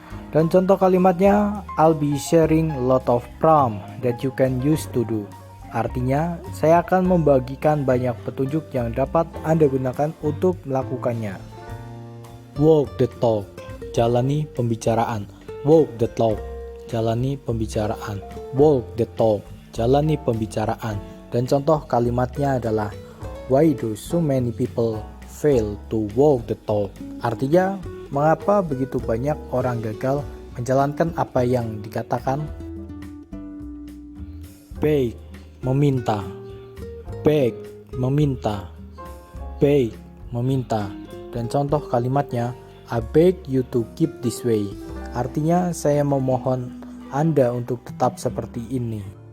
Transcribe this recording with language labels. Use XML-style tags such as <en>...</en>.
<id>Dan contoh kalimatnya,</id> <en>I'll be sharing a lot of prompt that you can use to do.</en> <id>Artinya, saya akan membagikan banyak petunjuk yang dapat Anda gunakan untuk melakukannya.</id> <en>Walk the talk,</en> <id>jalani pembicaraan.</id> <en>Walk the talk, jalani pembicaraan. Walk the talk, jalani pembicaraan.</en> <id>Dan contoh kalimatnya adalah,</id> <en>why do so many people fail to walk the talk?</en> <id>Artinya, mengapa begitu banyak orang gagal menjalankan apa yang dikatakan? Beg, meminta. Beg, meminta. Beg, meminta. Dan contoh kalimatnya,</id> <en>I beg you to keep this way.</en> <id>Artinya, saya memohon Anda untuk tetap seperti ini.</id>